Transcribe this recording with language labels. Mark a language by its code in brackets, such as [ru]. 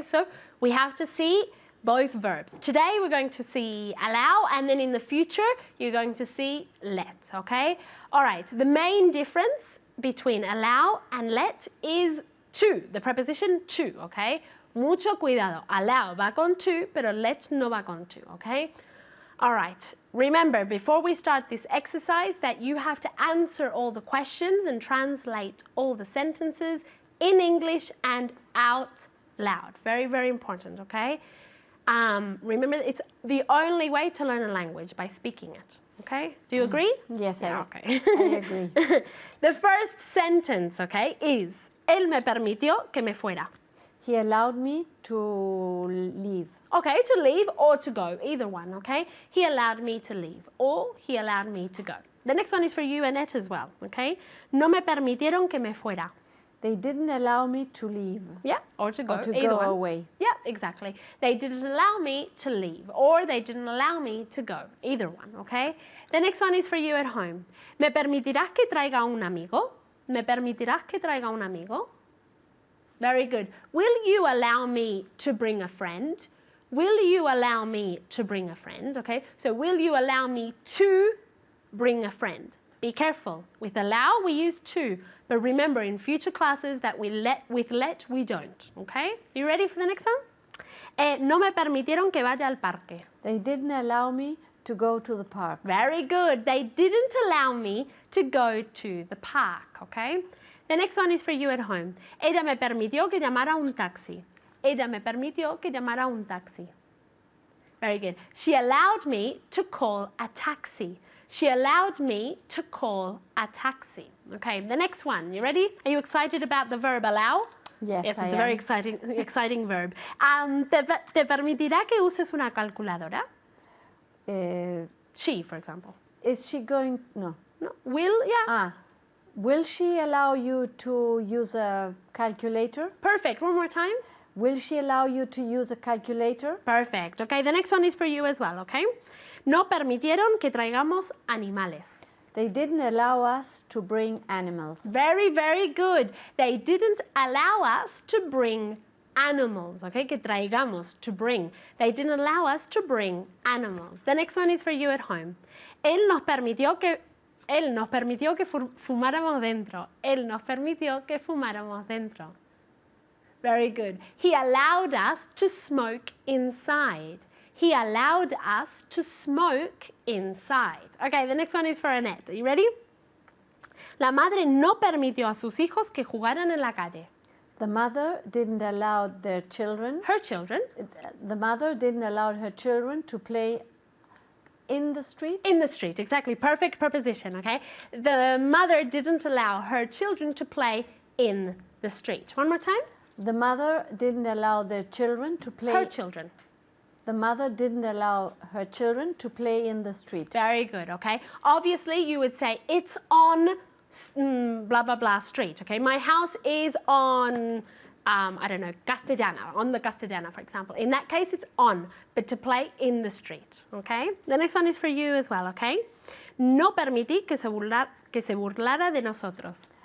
[en] So we have to see both verbs. Today we're going to see allow, and then in the future you're going to see let, okay? All right, the main difference between allow and let is to, the preposition to, okay? [es] Mucho cuidado. Allow va con to, pero let no va con to, okay? [en] All right, remember before we start this exercise that you have to answer all the questions and translate all the sentences in English and out loud. Very, very important, okay? Remember, it's the only way to learn a language, by speaking it, okay? Do you agree? Yes, Yeah, I okay. agree. The first sentence, okay, is [es] él me permitió que me fuera. [en] He allowed me to leave. Okay, to leave or to go, either one, okay? He allowed me to leave or he allowed me to go. The next one is for you, Annette, as well, okay? [es] No me permitieron que me fuera. [en] They didn't allow me to leave Yeah, or to go, or to either go one. away. Yeah, exactly. They didn't allow me to leave or they didn't allow me to go, either one, okay? The next one is for you at home. [es] ¿Me permitirás que traiga un amigo? ¿Me permitirás que traiga un amigo? [en] Very good. Will you allow me to bring a friend? Will you allow me to bring a friend? Okay, so will you allow me to bring a friend? Be careful. With allow, we use to. But remember, in future classes that with let, we don't. Okay? You ready for the next one? [es] No me permitieron que vaya al parque. [en] They didn't allow me to go to the park. Very good. They didn't allow me to go to the park. Okay? The next one is for you at home. [es] Ella me permitió que llamara un taxi. Ella me permitió que llamara un taxi. [en] Very good. She allowed me to call a taxi. She allowed me to call a taxi. Okay, the next one. You ready? Are you excited about the verb allow? Yes, Yes, I it's a am. very exciting verb. [es] ¿Te permitirá que uses una calculadora? [en] She, for example. Is she going? No. No. Will, yeah. Will she allow you to use a calculator? Perfect. One more time. Will she allow you to use a calculator? Perfect. Okay, the next one is for you as well, okay? [es] No permitieron que traigamos animales. [en] They didn't allow us to bring animals. Very, very good. They didn't allow us to bring animals, okay? [es] Que traigamos, [en] to bring. They didn't allow us to bring animals. The next one is for you at home. [es] Él nos permitió que fumáramos dentro. Él nos permitió que fumáramos dentro. [en] Very good. He allowed us to smoke inside. He allowed us to smoke inside. Okay, the next one is for Annette. Are you ready? [es] La madre no permitió a sus hijos que jugaran en la calle. [en] The mother didn't allow their children. Her children. The mother didn't allow her children to play in the street. In the street, exactly. Perfect preposition, okay? The mother didn't allow her children to play in the street. One more time. The mother didn't allow their children to play. Her children. The mother didn't allow her children to play in the street. Very good, okay? Obviously, you would say, it's on blah, blah, blah street, okay? My house is on, I don't know, Castellana, on the Castellana, for example. In that case, it's on, but to play in the street, okay? The next one is for you as well, okay? [es] No permití que se burlara de nosotros.